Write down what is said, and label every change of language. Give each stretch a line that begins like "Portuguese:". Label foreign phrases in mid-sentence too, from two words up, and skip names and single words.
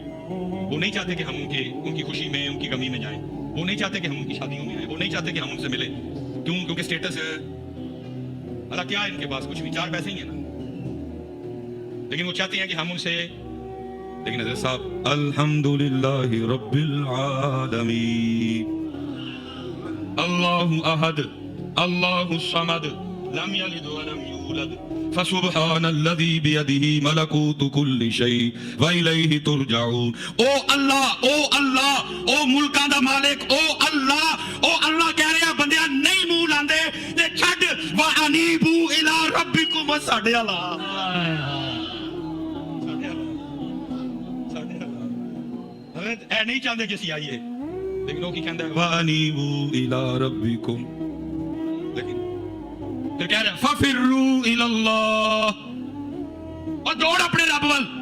Hindi: वो नहीं चाहते कि हम उनकी खुशी में उनकी गमी में जाएं, वो नहीं चाहते कि हम उनकी शादियों में आए, वो नहीं चाहते कि हम उनसे मिले, क्यों क्योंकि स्टेटस अल्लाह क्या है इनके पास कुछ भी 4 पैसे ही है ना, लेकिन वो चाहते हैं कि हम उनसे, लेकिन हज़रत साहब
Arabic: الحمد لله رب العالمين، الله أحد الله الصمد لم یلد ولم یولد فسبحان الذی بیدہ ملکوت کل شیء والیہ ترجعون.
Punjabi: او اللہ او ملکاں دا مالک، او اللہ کہہ رہے ہیں بندیاں نہیں منہ لاندے تے چھڈ
Arabic: وانیبو الی ربکم.
Punjabi: ساڈے اللہ اے نہیں چاہتے کہ اسی آئیے، لیکن وہ کی کہندا ہے
Arabic: وانیبو الی ربکم.
Punjabi: لیکن پھر کہہ رہا
Arabic: ففروا الی اللہ،
Punjabi: اور دوڑ اپنے رب ول.